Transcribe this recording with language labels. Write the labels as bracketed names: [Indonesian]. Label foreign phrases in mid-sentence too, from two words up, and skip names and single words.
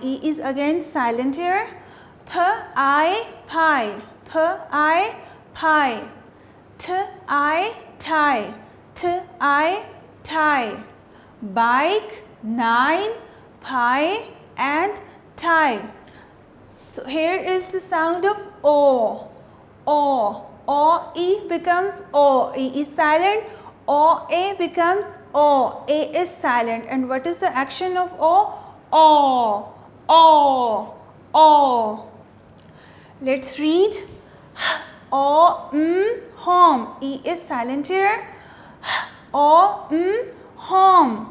[English] E is again silent here. P, I, pie. P, I, pie. T, I, tie. T, I, tie. Bike, nine, pie and tie. So here is the sound of O. O. O, E becomes O. E is silent. O, A becomes O. A is silent. And what is the action of O? O. O. O. Let's read. O, home. E is silent here. O, home.